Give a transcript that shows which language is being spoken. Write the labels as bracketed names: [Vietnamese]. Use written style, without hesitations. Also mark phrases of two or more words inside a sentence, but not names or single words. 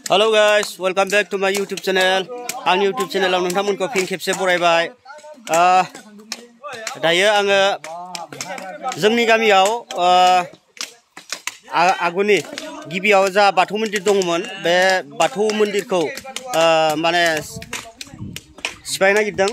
[English] Hello guys, welcome back to my YouTube channel. [Bodo] Ang YouTube channel ang nontonमोनखौ फिन खेबसे बरायबाय. दायो आङो जोंनि गामियाव आगुनि गिबियाव जा बाथौ मन्दिर दङमोन बे बाथौ मन्दिरखौ माने सिफायनो नागिरदों.